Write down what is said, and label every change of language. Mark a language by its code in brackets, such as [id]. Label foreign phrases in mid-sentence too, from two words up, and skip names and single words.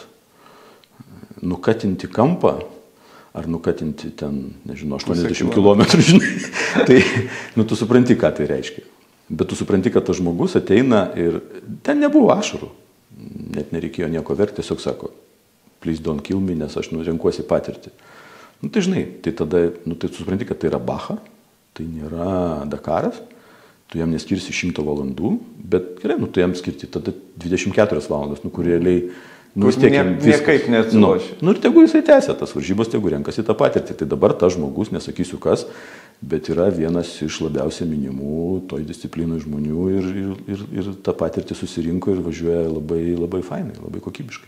[lt] Nukatinti kampą ar nukatinti ten, nežinau, 80 km, žinai, tai tu supranti, ką tai reiškia. Bet tu supranti, kad tas žmogus ateina ir ten nebuvo ašarų, net nereikėjo nieko verkti, tiesiog sako, [en] please don't kill me, [lt] nes aš renkuosi patirtį. Tai žinai, tai tada, tai tu supranti, kad tai yra Bacha, tai nėra Dakaras tu jam neskirsi 100 valandų, bet gerai, tu jam skirti tada 24 valandas, kur realiai vis tiek niekaip neatsiloši. Ir tegu jisai tęsia tas varžybos, tegu renkasi tą patirtį. Tai dabar tas žmogus, nesakysiu kas, bet yra vienas iš labiausiai minimų toj disciplinoj žmonių ir tą patirtį susirinko ir važiuoja labai, labai fainai, labai kokybiškai.